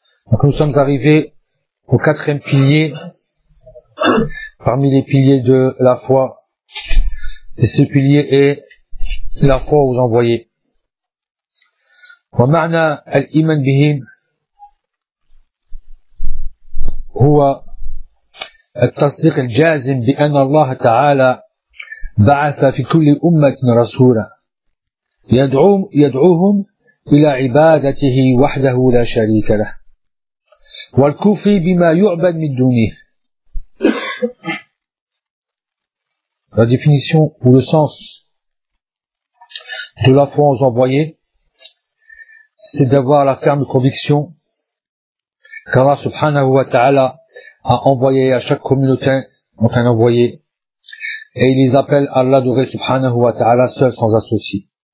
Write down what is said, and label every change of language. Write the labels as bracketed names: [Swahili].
[French] Donc nous sommes arrivés au quatrième pilier parmi les piliers de la foi, et ce pilier est la foi aux envoyés. [Arabic] ومعنى الإيمان بهم هو التصديق الجازم بأن الله تعالى بعث في كل أمة رسولا يدعوهم إلى عبادته وحده لا شريك له والكفر بما يعبد من دونه. [French] La définition ou le sens de la foi aux envoyés, c'est d'avoir la ferme conviction qu'Allah subhanahu wa ta'ala a envoyé à chaque communauté donc un envoyé, et il les appelle à l'adorer subhanahu wa ta'ala seul sans associé.